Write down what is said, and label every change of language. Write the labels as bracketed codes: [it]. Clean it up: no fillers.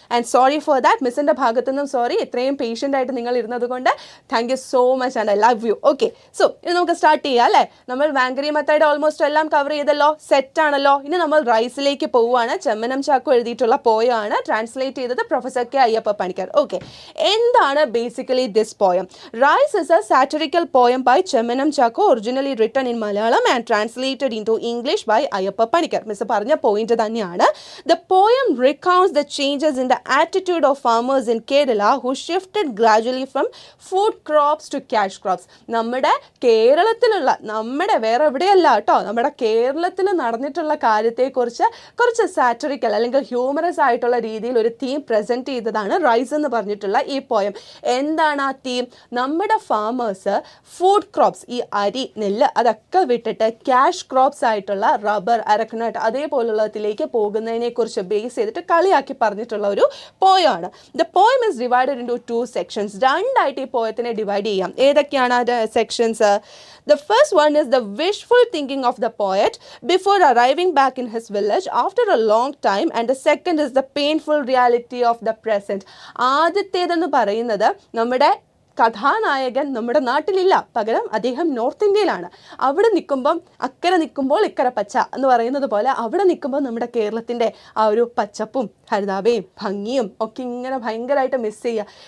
[en] and sorry for that, [ml] മിസ്സിൻ്റെ ഭാഗത്തു നിന്നും sorry. ഇത്രയും പേഷ്യൻ്റ് ആയിട്ട് നിങ്ങൾ ഇരുന്നത് കൊണ്ട് [en] Thank you so much and I love you. [ml] Okay, so ഇനി നമുക്ക് സ്റ്റാർട്ട് ചെയ്യാം അല്ലേ? നമ്മൾ വാങ്കരി മത്തായിയുടെ ഓൾമോസ്റ്റ് എല്ലാം കവർ ചെയ്തല്ലോ, സെറ്റാണല്ലോ. ഇനി നമ്മൾ റൈസിലേക്ക് പോവുകയാണ്. ചെമ്മനം ചാക്കോ എഴുതിയിട്ടുള്ള പോയാണ്, ട്രാൻസ്ലേറ്റ് ചെയ്തത് professor K Ayyappa Panicker. Okay, എന്താണ് basically this [en] this poem. Rice is a satirical poem by Chemanam Chakko, originally written in Malayalam and translated into English by Ayappa Panikar. [ml] Miss പറഞ്ഞ പോയിന്റ് തന്നെയാണ്. [en] The poem recounts the changes in the attitude of farmers in Kerala who shifted gradually from food crops to cash crops. [ml] നമ്മുടെ കേരളത്തിലുള്ള, നമ്മുടെ വേറെ എവിടെയല്ല കേട്ടോ, നമ്മുടെ കേരളത്തിൽ നടന്നിട്ടുള്ള കാര്യത്തെക്കുറിച്ച് കുറച്ച് സാറ്ററിക്കൽ അല്ലെങ്കിൽ ഹ്യൂമറസ് ആയിട്ടുള്ള രീതിയിൽ ഒരു തീം പ്രസന്റ് ചെയ്തതാണ് റൈസ് എന്ന് പറഞ്ഞിട്ടുള്ള ഈ പോയം. എന്താണ് ആ തീം? നമ്മുടെ ഫാമേഴ്സ് ഫുഡ് ക്രോപ്സ്, ഈ അരി, നെല്ല് അതൊക്കെ വിട്ടിട്ട് ക്യാഷ് ക്രോപ്സ് ആയിട്ടുള്ള റബ്ബർ, അരക്കനട്ട് അതേപോലുള്ളതിലേക്ക് പോകുന്നതിനെ കുറിച്ച് ബേസ് ചെയ്തിട്ട് കളിയാക്കി പറഞ്ഞിട്ടുള്ള ഒരു പോയമാണ്. [en] The poem is divided into 2 sections. [ml] രണ്ടായിട്ട് ഈ പോയത്തിനെ ഡിവൈഡ് ചെയ്യാം. ഏതൊക്കെയാണ് ആ sections? [en] The first one is the wishful thinking of the poet before arriving back in his village after a long time, and the second is the painful reality of the present. [ml] ആദ്യത്തേതെന്ന് പറയുന്നത് നമ്മുടെ കഥാനായകൻ നമ്മുടെ നാട്ടിലില്ല, പകരം അദ്ദേഹം north ഇന്ത്യയിലാണ്. അവിടെ നിൽക്കുമ്പം അക്കരെ നിൽക്കുമ്പോൾ ഇക്കരെ പച്ച എന്ന് പറയുന്നത് പോലെ അവിടെ നിൽക്കുമ്പോൾ നമ്മുടെ കേരളത്തിൻ്റെ ആ ഒരു പച്ചപ്പും ഹരിതാപയും ഭംഗിയും ഒക്കെ ഇങ്ങനെ ഭയങ്കരമായിട്ട് മിസ് ചെയ്യുക.